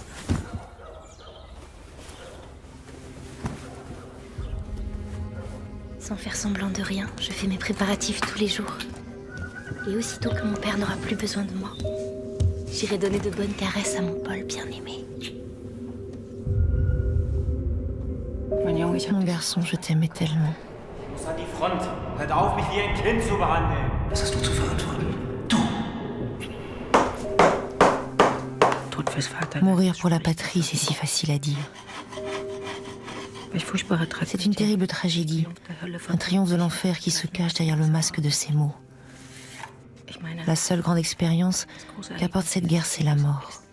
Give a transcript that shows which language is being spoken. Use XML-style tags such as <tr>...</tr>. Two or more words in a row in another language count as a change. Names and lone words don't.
<fr>Sans faire semblant de rien, je fais mes préparatifs tous les jours. Et aussitôt que mon père n'aura plus besoin de moi, j'irai donner de bonnes caresses à mon Paul bien-aimé. Mon garçon, je t'aimais tellement.</fr> <de>Was hast du zu verantworten?</de> <fr>Mourir pour la patrie, c'est si facile à dire. C'est une terrible tragédie, un triomphe de l'enfer qui se cache derrière le masque de ces mots. La seule grande expérience qu'apporte cette guerre, c'est la mort.</fr>